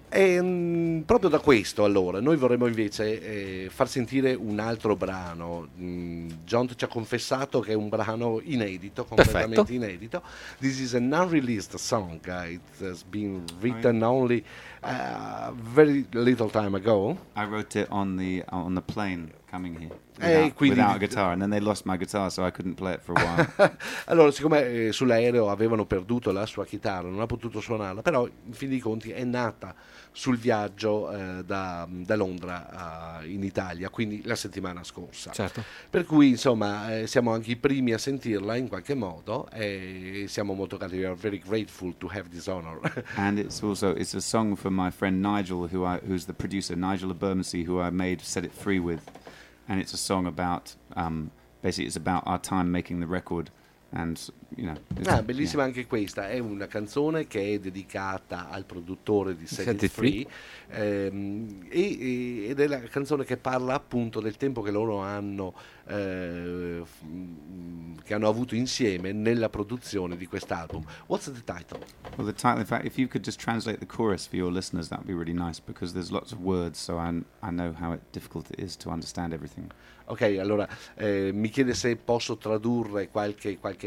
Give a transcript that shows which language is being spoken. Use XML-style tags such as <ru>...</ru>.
<it>E proprio da questo, allora, noi vorremmo invece far sentire un altro brano. John ci ha confessato che è un brano inedito, completamente. Perfetto.</it> <en>Inedito. This is an unreleased song. It has been written only very little time ago. I wrote it on the plane coming here. Without a guitar, and then they lost my guitar, so I couldn't play it for a while.</en> <it>Allora, siccome sull'aereo avevano perduto la sua chitarra, non ha potuto suonarla, però in fin dei conti è nata sul viaggio da Londra in Italia, quindi la settimana scorsa. Certo. Per cui, insomma, siamo anche i primi a sentirla in qualche modo, e siamo molto grati.</it> <en>We are very grateful to have this honor. And it's also a song for my friend Nigel, who's the producer, Nigel Abermacy, who I made Set It Free with. And it's a song about, basically it's about our time making the record, and, you know.</en> <it>Ah, bellissima, yeah. Anche questa, è una canzone che è dedicata al produttore di Set It Free. Ed è la canzone che parla appunto del tempo che loro hanno, che hanno avuto insieme nella produzione di quest'album.</it> <en>What's the title? Well, the title, in fact, if you could just translate the chorus for your listeners, that'd be really nice, because there's lots of words, so I know how difficult it is to understand everything.</en> <it>Ok, allora mi chiede se posso tradurre qualche</it>